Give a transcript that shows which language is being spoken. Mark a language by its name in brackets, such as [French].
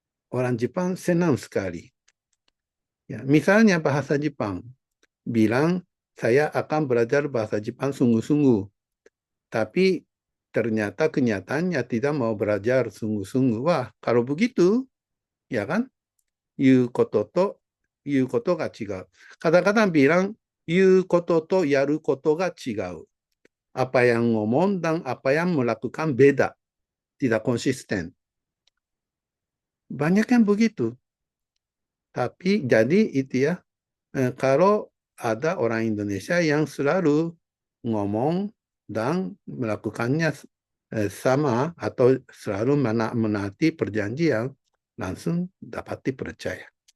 [Indonesian] Orang Jepang senang sekali. Ya, misalnya bahasa Jepang, bilang saya akan belajar bahasa Jepang sungguh-sungguh, tapi ternyata kenyataannya tidak mau belajar sungguh-sungguh. Wah, kalau begitu, ya kan? [Japanese] 言うことと言うことが違う。 [Indonesian] Kadang-kadang bilang [Japanese] 言うこととやることが違う. [Indonesian] Apa yang ngomong dan apa yang melakukan beda. Tidak konsisten. Banyak yang begitu. Tapi jadi itu ya, kalau ada orang Indonesia yang selalu ngomong dan melakukannya sama atau selalu menaati perjanjian, langsung dapat dipercaya.